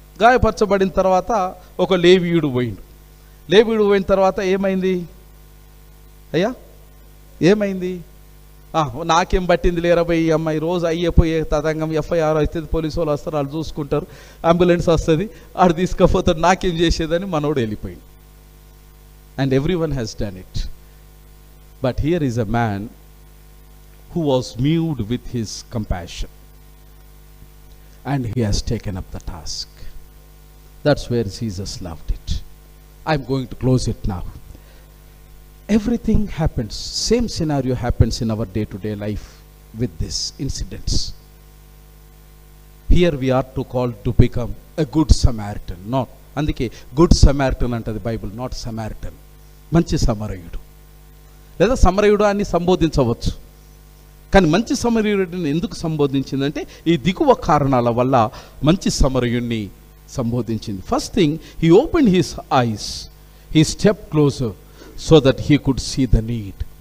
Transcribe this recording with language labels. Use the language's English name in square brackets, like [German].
[Telugu] గాయపరచబడిన తర్వాత ఒక లేవీయుడు పోయిండు. లేవీయుడు పోయిన తర్వాత ఏమైంది అయ్యా? ఏమైంది? నాకేం పట్టింది లేరా పోయి అమ్మాయి, రోజు అయ్యపోయే తతంగం, ఎఫ్ఐఆర్ అవుతుంది, పోలీసు వాళ్ళు వస్తారు, వాళ్ళు చూసుకుంటారు, అంబులెన్స్ వస్తుంది, ఆడు తీసుకుపోతాడు, నాకేం చేసేదని మనోడు వెళ్ళిపోయింది. [English] And every one has done it. But here is a man who was moved with his compassion and he has taken up the task. That's where Jesus loved it. I'm going to close it now. Everything happens, same scenario happens in our day-to-day life with these incidents. Here we are to call to become a good Samaritan, not [Telugu] అందుకే good Samaritan అంటది Bible, [English] Not Samaritan. [Telugu] మంచి సమరయుడు లేదా సమరయుడు అని సంబోధించవచ్చు, కానీ మంచి సమరయుడిని ఎందుకు సంబోధించిందంటే ఈ దిగువ కారణాల వల్ల మంచి సమరయుడిని సంబోధించింది. [English] First thing, he open his eyes, he step closer so that he could see the need.